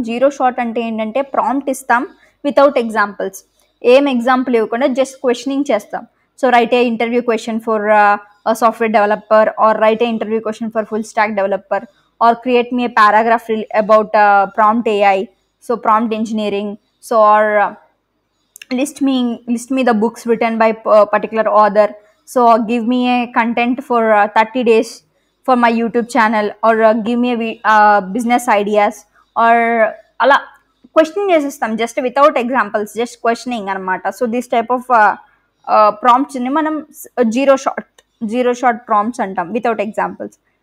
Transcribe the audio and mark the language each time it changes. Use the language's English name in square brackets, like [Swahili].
[Telugu] 0 shot అంటే ఏంటంటే prompt ఇస్తాం వితౌట్ ఎగ్జాంపుల్స్, ఏం ఎగ్జాంపుల్ ఇవ్వకుండా జస్ట్ క్వశ్చనింగ్ చేస్తాం. [English] So write a interview question for software developer, or write a interview question for full stack developer, or create me a paragraph about prompt AI, so prompt engineering. So or list me the books written by particular author. So give me a content for 30 days for my YouTube channel, or give me a business ideas, or [Telugu] అలా question చేసేస్తాం [English] Just without examples, just questioning అనమాట. [Telugu] So this type of ప్రాంప్ట్స్ని మనం zero short prompts అంటాం, without examples.